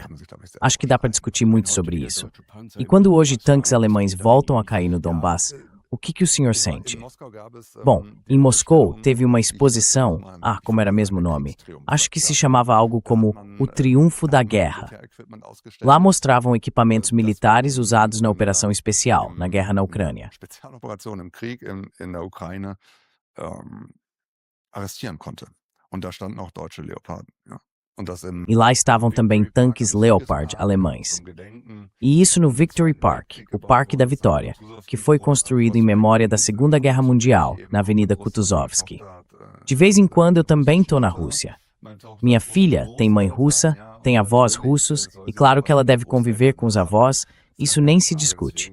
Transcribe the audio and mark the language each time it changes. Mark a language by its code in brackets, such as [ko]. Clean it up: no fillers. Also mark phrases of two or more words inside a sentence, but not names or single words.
[pt] Acho que dá para discutir muito sobre isso. E quando hoje tanques alemães voltam a cair no Donbass, o que o senhor sente? Bom, em Moscou teve uma exposição, como era mesmo o nome, acho que se chamava algo como O Triunfo da Guerra. Lá mostravam equipamentos militares usados na operação especial, na guerra na Ucrânia. [de] Spezialoperation im Krieg in der Ukraine arrestieren konnte. Und da standen auch deutsche Leoparden. Ja. [pt] E lá estavam também tanques Leopard alemães. E isso no Victory Park, o Parque da Vitória, que foi construído em memória da Segunda Guerra Mundial, na Avenida Kutuzovsky. De vez em quando eu também estou na Rússia. Minha filha tem mãe russa, tem avós russos, e claro que ela deve conviver com os avós, isso nem se discute.